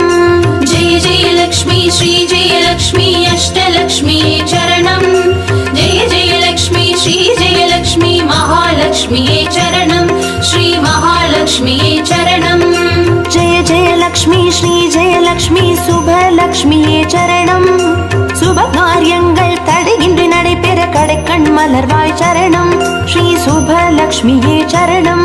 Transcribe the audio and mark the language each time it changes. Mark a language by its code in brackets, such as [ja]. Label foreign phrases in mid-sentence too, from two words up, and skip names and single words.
[sa] जय जय लक्ष्मी श्री जय लक्ष्मी अष्टलक्ष्मी चरणं जय जय लक्ष्मी श्री जय लक्ष्मी महालक्ष्मी चरणं श्री महालक्ष्मी चरणं जय जय लक्ष्मी श्री जय लक्ष्मी शुभलक्ष्मी चरणं [ta] शुभकार्यங்கள் தடையின்றி நடைபெற கடைக்கண் மலர்வாய் சரணம் ஸ்ரீ சுபலக்ஷ்மியே சரணம்